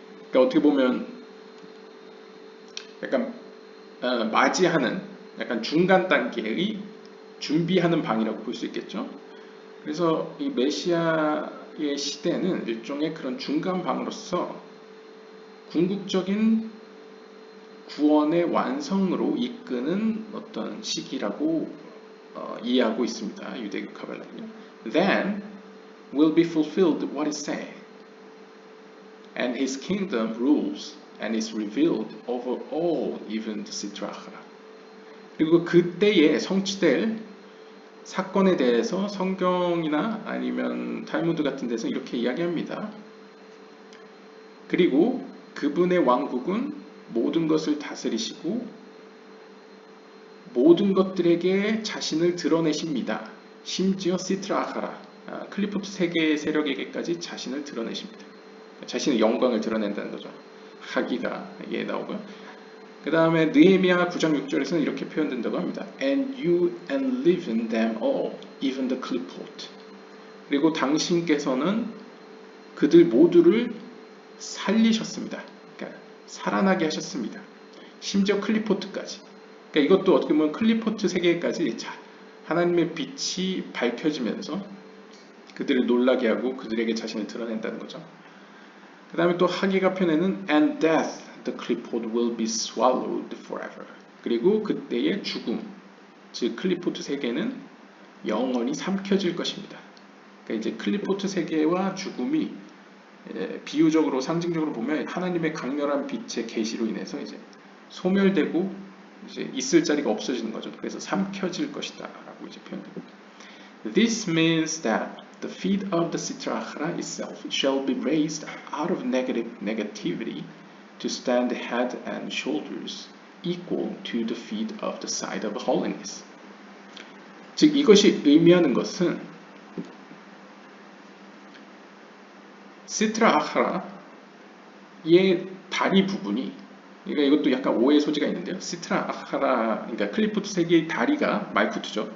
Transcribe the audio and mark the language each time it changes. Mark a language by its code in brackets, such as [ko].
[ko] 그러니까 어떻게 보면 약간 맞이하는 약간 중간 단계의 준비하는 방이라고 볼 수 있겠죠. 그래서 이 메시아의 시대는 일종의 그런 중간 방으로서 궁극적인 구원의 완성으로 이끄는 어떤 시기라고 이해하고 있습니다. 유대교 카발라는요. [en] Then will be fulfilled what is said, and his kingdom rules and is revealed over all, even the Sitra Achra. [ko] 그리고 그때에 성취될 사건에 대해서 성경이나 아니면 탈무드 같은 데서 이렇게 이야기합니다. 그리고 그분의 왕국은 모든 것을 다스리시고 모든 것들에게 자신을 드러내십니다. 심지어 시트라 아카라, 클리포트 세계의 세력에게까지 자신을 드러내십니다. 자신의 영광을 드러낸다는 거죠. 하기가 예 나오고요. 그 다음에 느헤미야 9장 6절에서는 이렇게 표현된다고 합니다. [en] And you enliven them all, even the clipot. [ko] 그리고 당신께서는 그들 모두를 살리셨습니다. 그러니까 살아나게 하셨습니다. 심지어 클리포트까지. 그러니까 이것도 어떻게 보면 클리포트 세계까지 하나님의 빛이 밝혀지면서 그들을 놀라게 하고 그들에게 자신을 드러낸다는 거죠. 그 다음에 또 하기가 표현에는 [en] And death, the clipot will be swallowed forever. [ko] 그리고 그때의 죽음, 즉 클리포트 세계는 영원히 삼켜질 것입니다. 그러니까 이제 클리포트 세계와 죽음이 비유적으로 상징적으로 보면 하나님의 강렬한 빛의 계시로 인해서 이제 소멸되고 이제 있을 자리가 없어지는 거죠. 그래서 삼켜질 것이다 라고 이제 표현됩니다. [en] This means that the feet of the Sitra Achra itself shall be raised out of negativity to stand head and shoulders equal to the feet of the side of holiness. [ko] 즉 이것이 의미하는 것은 시트라 아하라의 다리 부분이, 그러니까 이것도 약간 오해 소지가 있는데요. 시트라 아하라, 그러니까 클리포트 세 개의 다리가 말쿠트죠.